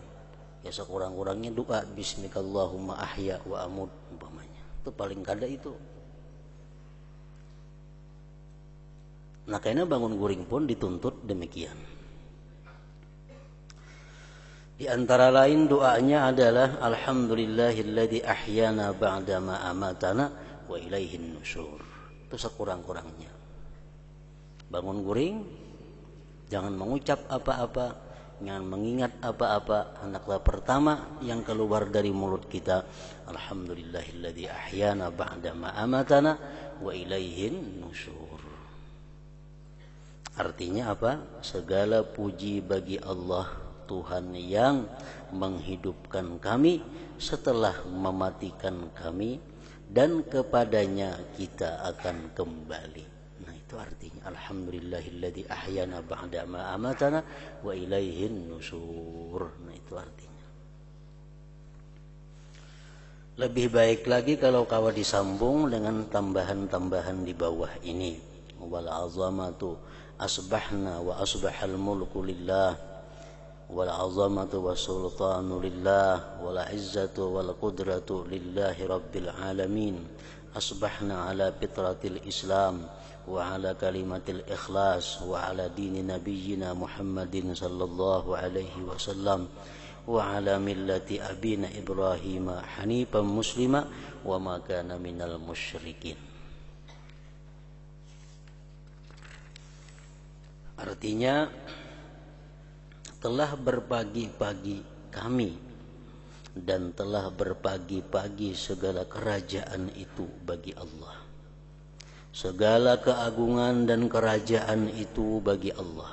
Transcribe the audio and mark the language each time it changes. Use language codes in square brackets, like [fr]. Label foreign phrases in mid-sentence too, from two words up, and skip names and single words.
[id] Ya sekurang-kurangnya doa [ar] باسمك اللهم أحيا وأموت [id] umpamanya. Itu paling kada itu. Nah karena bangun guring pun dituntut demikian. Di antara lain doanya adalah [ar] الحمد لله الذي أحيانا بعد ما أماتنا وإليه النشور. [id] Itu sekurang-kurangnya. Bangun guring, jangan mengucap apa-apa, jangan mengingat apa-apa. Hendaklah pertama yang keluar dari mulut kita, [ar] الحمد لله الذي أحيانا بعد ما أماتنا وإليه النشور. [id] Artinya apa? Segala puji bagi Allah, Tuhan yang menghidupkan kami setelah mematikan kami, dan kepadanya kita akan kembali. Itu artinya [ar] الحمد لله الذي أحيانا بعد ما أماتنا وإليه النشور. [id] Nah itu artinya. Lebih baik lagi kalau kawan disambung dengan tambahan-tambahan di bawah ini. [ar] والعظمة أصبحنا وأصبح الملك لله والعظمة والسلطان لله والعزة والقدرة لله رب العالمين. أصبحنا على فطرة الإسلام وعلى كلمة الإخلاص وعلى دين نبينا محمد صلى الله عليه وسلم وعلى ملة أبينا إبراهيم حنيفا مسلما وما كان من المشركين. [id] Artinya telah berpagi-pagi kami dan telah berpagi-pagi segala kerajaan itu bagi Allah. Segala keagungan dan kerajaan itu bagi Allah.